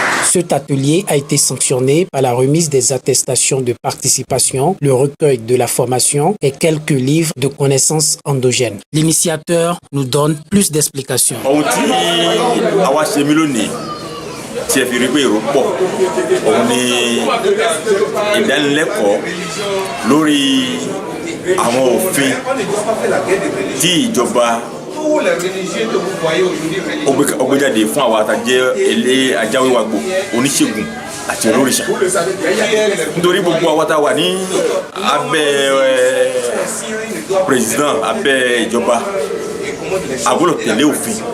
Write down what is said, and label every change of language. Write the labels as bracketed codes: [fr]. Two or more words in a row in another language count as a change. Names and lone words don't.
[fr] Cet atelier a été sanctionné par la remise des attestations de participation, le recueil de la formation et quelques livres de connaissances endogènes. L'initiateur nous donne plus d'explications. [yo] Tí ẹ fi rí pé èrò pọ̀ òun ni ìdánilẹ́kọ̀ọ́ lórí àwọn òfin tí ìjọba ó gbé jáde fún àwọn àtàjẹ́ ilé ajáwéwàgbò oníṣègùn àti olórìṣà nítorí gbogbo àwọn tá a wà ní abẹ́ président abẹ́ ìjọba a gbọ́dọ̀ tẹ̀lé òfin.